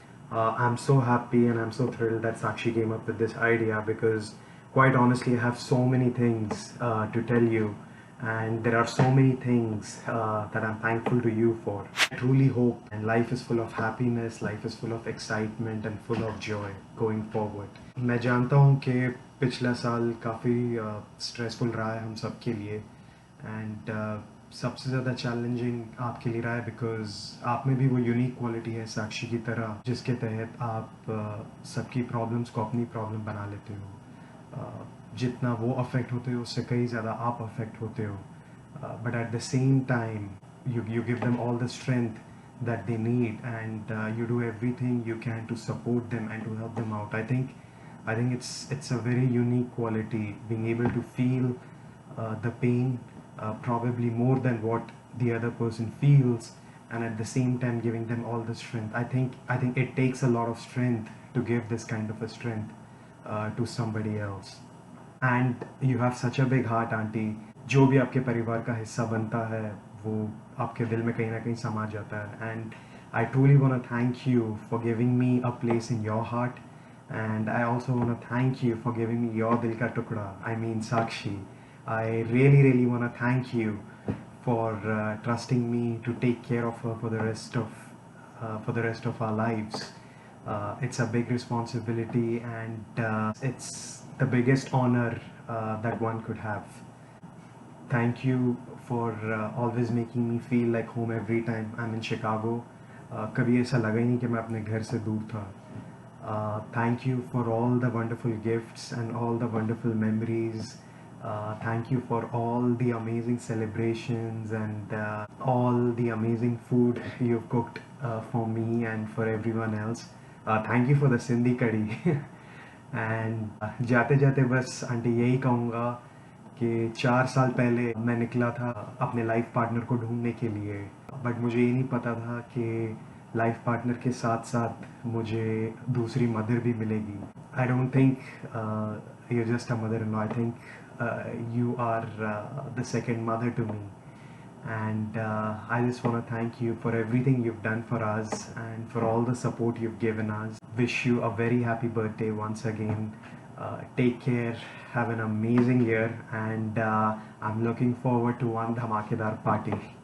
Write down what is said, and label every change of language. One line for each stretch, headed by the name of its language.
English: I'm so happy and I'm so thrilled that Sakshi came up with this idea, because quite honestly I have so many things to tell you, and there are so many things that I'm thankful to you for. I truly hope and life is full of happiness, life is full of excitement and full of joy going forward.
Hindi: मैं जानता हूँ कि पिछला साल काफ़ी stressful रहा है हम सब के लिए, एंड सबसे ज़्यादा चैलेंजिंग आपके लिए रहा है बिकॉज आप में भी वो यूनिक क्वालिटी है साक्षी की तरह जिसके तहत आप सबकी प्रॉब्लम्स को अपनी प्रॉब्लम बना लेते हो. जितना वो अफेक्ट होते हो उससे कई ज़्यादा आप अफेक्ट होते हो.
English: But at the same time you give them all the strength that they need, and you do everything you can to support them and to help them out. I think it's a very unique quality, being able to feel the pain probably more than what the other person feels, and at the same time giving them all the strength. I think it takes a lot of strength to give this kind of a strength to somebody else. And you have such a big heart aunty.
Hindi: जो भी आपके परिवार का हिस्सा बनता है वो आपके दिल में कहीं ना कहीं समा जाता है.
English: and I truly want to thank you for giving me a place in your heart, and I also want to thank you for giving me your
Hindi: दिल का टुकड़ा,
English: I mean Sakshi. I really want to thank you for trusting me to take care of her for the rest of our lives. It's a big responsibility, and it's the biggest honor that one could have. Thank you for always making me feel like home every time I'm in Chicago.
Hindi: कभी ऐसा लगा ही नहीं कि मैं अपने घर से दूर था.
English: Thank you for all the wonderful gifts and all the wonderful memories. Thank you for all the amazing celebrations and all the amazing food you've cooked for me and for everyone else. Thank you for the Sindhi curry.
Hindi: And जाते जाते बस aunty यही कहूँगा कि 4 साल पहले मैं निकला था अपने लाइफ पार्टनर को ढूंढने के लिए, बट मुझे ये नहीं पता था कि लाइफ पार्टनर के साथ साथ मुझे दूसरी मदर भी मिलेगी.
English: I don't think you just a mother in law. I think you are the second mother to me. And I just want to thank you for everything you've done for us and for all the support you've given us. Wish you a very happy birthday once again. Take care, have an amazing year, and I'm looking forward to one dhamakedar party.